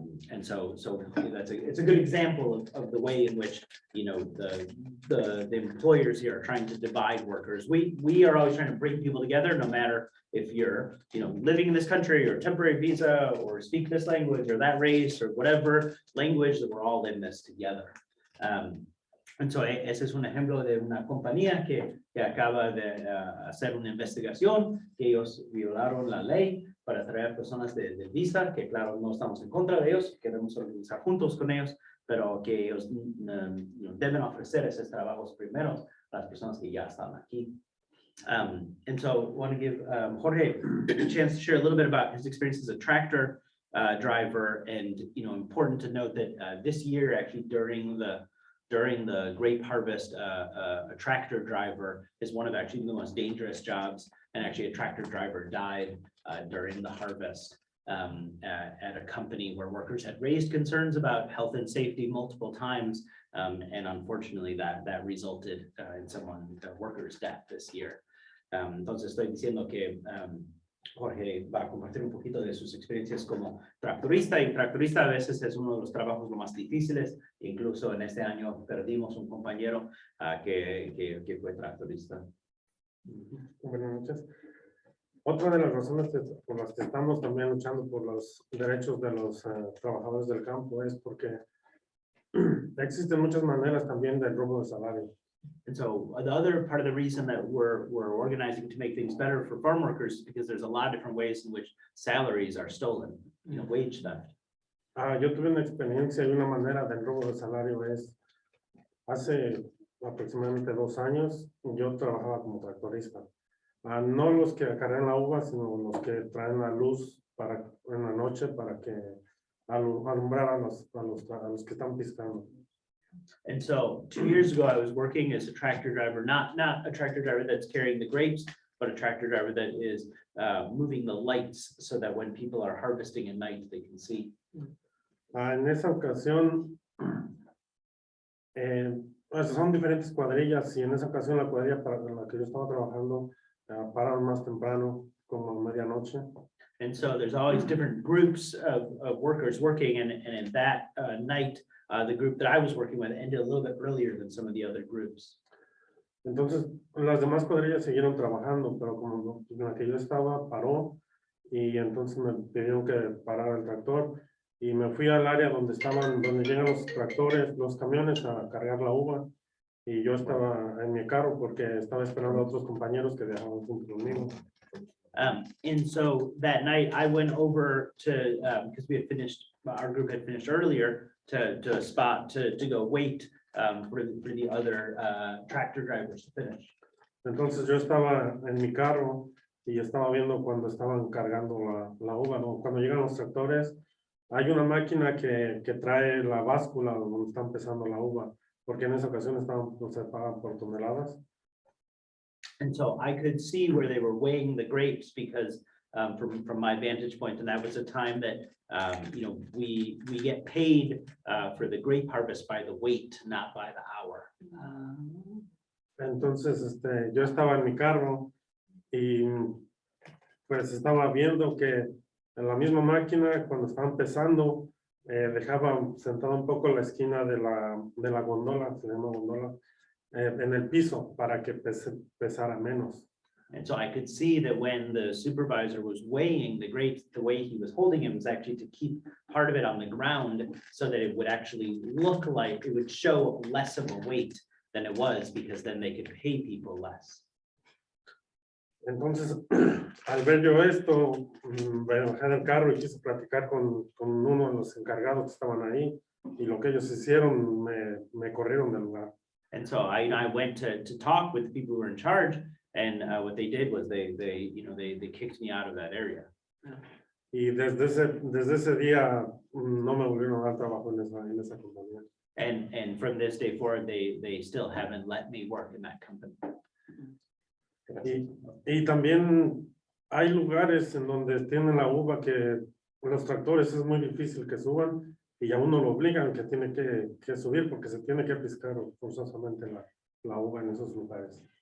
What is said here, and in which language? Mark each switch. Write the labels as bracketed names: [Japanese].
[English] And so it's a good example of the way in which, you know, the employers here are trying to divide workers. We are always trying to bring people together, no matter if you're, you know, living in this country or temporary visa or speak this language or that race or whatever language, that we're all in this together. [Spanish] And so ese es un ejemplo de una compañía que acaba de hacer una investigación, que ellos violaron la ley para traer personas de visa, que claro, no estamos en contra de ellos, queremos organizar juntos con ellos, pero que ellos deben ofrecer esos trabajos primero a las personas que ya están aquí. [English] And so I want to give Jorge a chance to share a little bit about his experience as a tractor driver, and, you know, important to note that this year, actually during the grape harvest, a tractor driver is one of actually the most dangerous jobs, and actually a tractor driver died during the harvest at a company where workers had raised concerns about health and safety multiple times, and unfortunately that resulted in a worker's death this year. [Spanish] Entonces estoy diciendo que Jorge va a compartir un poquito de sus experiencias como tractorista, y tractorista a veces es uno de los trabajos lo más difíciles. Incluso en este año perdimos un compañero que fue tractorista. Buenas noches. Otra de las razones por las que estamos también luchando por los derechos de los trabajadores del campo es porque existen muchas maneras también del robo de salario. [English] And so the other part of the reason that we're organizing to make things better for farm workers is because there's a lot of different ways in which salaries are stolen, you know, wage theft. [Spanish] Yo tuve una experiencia y una manera del robo de salario es, hace aproximadamente 2 años, yo trabajaba como tractorista. No los que acarrean la uva, sino los que traen la luz en la noche para que alumbrar a los que están piscando. [English] And so 2 years ago, I was working as a tractor driver, not a tractor driver that's carrying the grapes, but a tractor driver that is moving the lights so that when people are harvesting at night, they can see. [Spanish] En esa ocasión, pues son diferentes cuadrillas, y en esa ocasión la cuadrilla para la que yo estaba trabajando pararon más temprano, como a medianoche. [English] And so there's always different groups of workers working, and in that night, the group that I was working with ended a little bit earlier than some of the other groups. [Spanish] Entonces, las demás cuadrillas siguieron trabajando, pero como en la que yo estaba, paró, y entonces me pidieron que parara el tractor, y me fui al área donde llegan los tractores, los camiones a cargar la uva. Y yo estaba en mi carro porque estaba esperando a otros compañeros que viajaban junto conmigo. [English] And so that night I went over to, because we had finished, our group had finished earlier, to a spot to go wait for the other tractor drivers to finish. [Spanish] Entonces yo estaba en mi carro y estaba viendo cuando estaban cargando la uva, ¿no? Cuando llegan los tractores, hay una máquina que trae la báscula donde están pesando la uva, porque en esa ocasión se pagan por toneladas. [English] And so I could see where they were weighing the grapes because from my vantage point, and that was a time that we get paid for the grape harvest by the weight, not by the hour. [Spanish] Entonces yo estaba en mi carro y pues estaba viendo que en la misma máquina cuando estaban pesando dejaba sentado un poco la esquina de la gondola, se llama gondola, en el piso para que pesara menos. [English] And so I could see that when the supervisor was weighing the grapes, the way he was holding him was actually to keep part of it on the ground so that it would actually look like it would show less of a weight than it was, because then they could pay people less. [Spanish] Entonces, al ver yo esto, me bajé del carro y quise platicar con uno de los encargados que estaban ahí, y lo que ellos hicieron, me corrieron del lugar. [English] And so I went to talk with the people who were in charge, and what they did was they kicked me out of that area. [Spanish] Y desde ese día no me volvieron a dar trabajo en esa compañía. [English] And from this day forward, they still haven't let me work in that company. [Spanish] Y también hay lugares en donde tienen la uva que los tractores es muy difícil que suban y a uno lo obligan que tiene que subir porque se tiene que piscar forzosamente la uva en esos lugares.